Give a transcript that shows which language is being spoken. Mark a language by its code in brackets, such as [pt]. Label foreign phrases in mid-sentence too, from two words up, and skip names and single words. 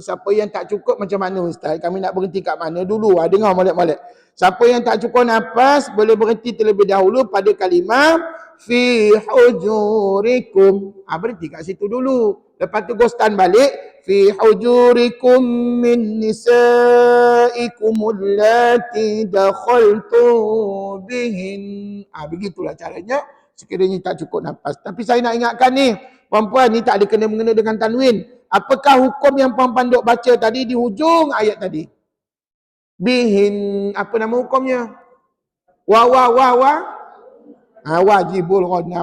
[ms] Siapa yang tak cukup macam mana ustaz? Kami nak berhenti kat mana dulu? Dengar molek-molek. Siapa yang tak cukup nafas, boleh berhenti terlebih dahulu pada kalimah [ar] في حجوركم. [ms] Berhenti kat situ dulu. Lepas tu ghostan balik. [ar] في حجوركم من نسائكم اللاتي دخلتم بهن. [ms] Begitulah caranya. Sekiranya tak cukup nafas. Tapi saya nak ingatkan ni, puan-puan, ni tak ada kena-mengena dengan tanwin. Apakah hukum yang puan-puan duk baca tadi di hujung ayat tadi? Bihin, apa nama hukumnya? [ar] واجب الغنة.